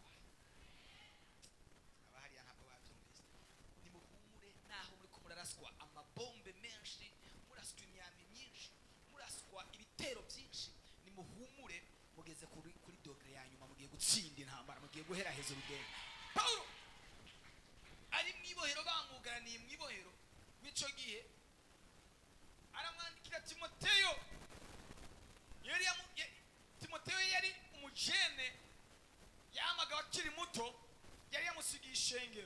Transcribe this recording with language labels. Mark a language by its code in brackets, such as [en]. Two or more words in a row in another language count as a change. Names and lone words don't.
[rn] Abahariya ntabwo babyumvise. Nimuhumure naho muri ko muraraswa amabombe menshi, muraswa imyami myinshi, muraswa ibitero byinshi, nimuhumure mugeze kuri dogere ya nyuma, mugiye gutsinda intambara, mugiye guhera heza urugendo. Paulo ari mwibohero, bamugaraniye mwibohero w'ico gihe, aramwandikira Timoteyo. Timoteyo yari umujene, yamaga akiri muto, yari yamusigiye ishengero.